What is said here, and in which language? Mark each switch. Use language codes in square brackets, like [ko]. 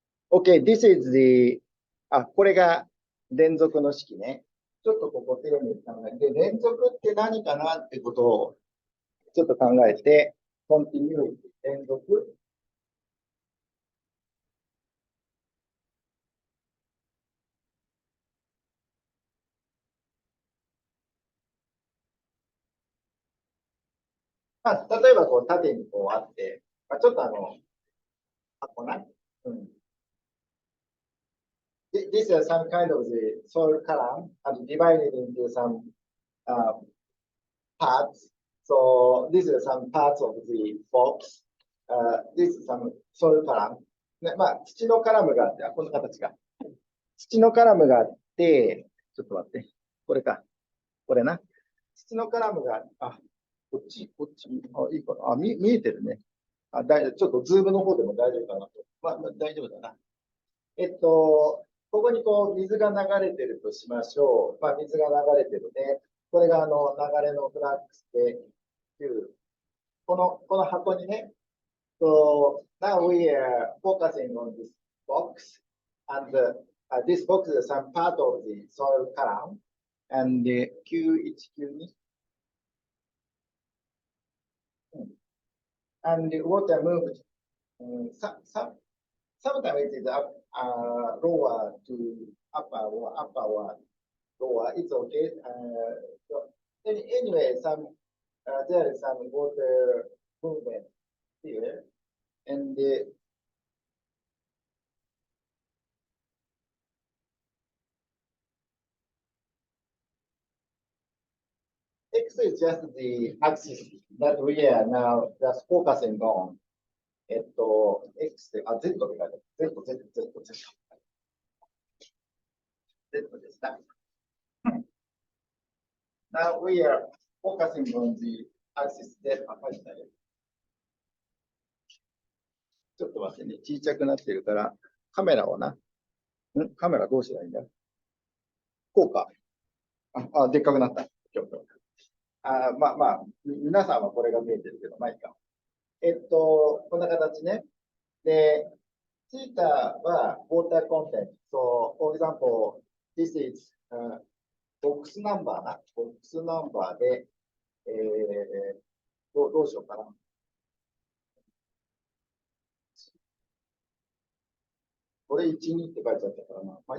[en] OK, this is the, [ja] これが連続の式ね。ちょっとここ丁寧に考えて、連続って何かなってことをちょっと考えて、continuity 連続。まあ、例えばこう縦にこうあって、まあ、ちょっと箱な。 [en] This is some kind of the soil column and divided into some parts. So this is some parts of the box. This is some soil column. [ja] ね、まあ、土のカラムがあって、こんな形か。土のカラムがあって、ちょっと待って。これか。これな。土のカラムが、こっち、いいかな。見えてるね。ちょっとズームの方でも大丈夫かなと。まあ、大丈夫だな。ここにこう、水が流れてるとしましょう。まあ、水が流れてるね。これが流れのフラックスで、この箱にね、 [en] So now we are focusing on this box, and this box is some part of the soil column, and Q1、Q2, and the water moved. Sometimes it is up, lower to upper or upper or lower. It's okay. So anyway, some there is some water movement here, and X is just the axis that we are now just focusing on. [ja] X で、Z って書いてある。 Z、Z、Z、Z。 Z ですね。 [en] Now we are focusing on the axis Z [ja] あ、書いてない。ちょっと待ってね。小さくなってるから、カメラをな。カメラどうしたらいいんだ？こうか。でっかくなった。まあ、皆さんはこれが見えてるけど、まあいいか。こんな形ね。で、ツイッターは、ウォーターコンテンツ。 [en] So, for example, this is、 [ja] ボックスナンバーな。ボックスナンバーで、どうしようかな。これ1、2って書いてあったからな。